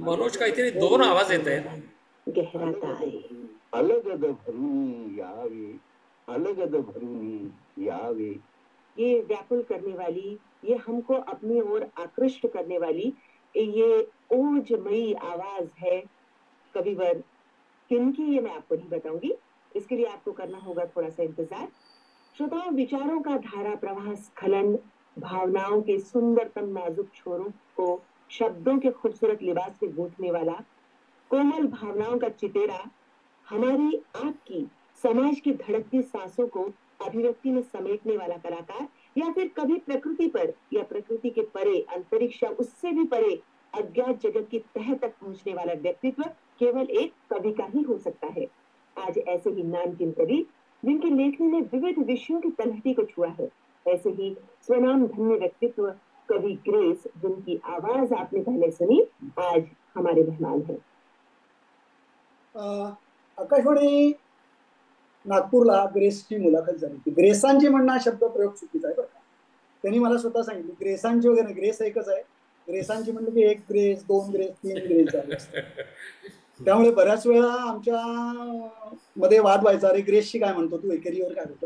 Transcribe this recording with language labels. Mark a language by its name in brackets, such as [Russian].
[Marathi] मनोज काहीतरी दोन आवाज येत आहेत. गहराता आहे. अलगद भरून यावे, अलगद भरून यावे. [Hindi] ये व्याकुल करने वाली, ये हमको अपनी ओर आकृष्ट करने वाली ये ओजमयी आवाज है कविवर किनकी, ये मैं आपको नहीं बताऊंगी. इसके लिए आपको करना होगा थोड़ा सा इंतजार. श्रोताओं, विचारों का धारा प्रवाह स्खलन, भावनाओं के सुंदरतम नाजुक छोरों को शब्दों के खूबसूरत लिबास में गूंथने वाला, कोमल भावनाओं का चितेरा, हमारी आपकी समाज की धड़कती सांसों को अभिव्यक्ति में समेटने वाला कलाकार, या फिर कभी प्रकृति पर या प्रकृति के परे अंतरिक्ष या उससे भी परे अज्ञात जगत की तह तक पहुंचने वाला व्यक्तित्व केवल एक कवि का ही हो सकता है. आज ऐसे ही नामचीन कवि जिनकी लेखनी ने विविध विषयों की तलहटी को छुआ है, ऐसे ही स्वनाम धन्य व्यक्तित्व कवि ग्रेस, जिनकी आवाज आपने पहले सुनी, आज हमारे मेहमान हैं. [Marathi] आकाशवाणी नागपूरला ग्रेसची मुलाखत झाली होती. ग्रेसांची म्हणणं हा शब्द प्रयोग चुकीचा आहे बरं का. त्यांनी मला स्वतः सांगितलं ग्रेसांची वगैरे, ग्रेस एकच आहे. ग्रेसांची म्हणलं की एक ग्रेस, दोन ग्रेस, तीन ग्रेस झाले. त्यामुळे बऱ्याच वेळा आमच्या मध्ये वाद व्हायचा, अरे ग्रेसची काय म्हणतो तू, एकेरीवर काय म्हणतो.